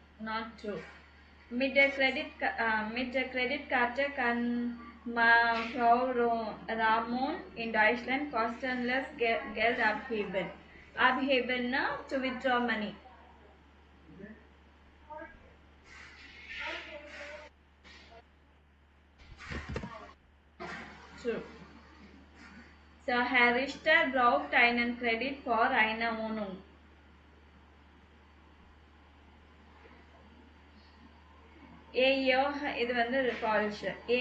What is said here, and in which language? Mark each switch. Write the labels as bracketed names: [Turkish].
[English] Not true. [German] Mit der Kreditkarte kann Frau Ramon in Deutschland kostenlos Geld abheben. [English] Abheben na to withdraw money. True. [German] So Herr Richter braucht einen Kredit for eine Wohnung. [Tamil] இது வந்து false.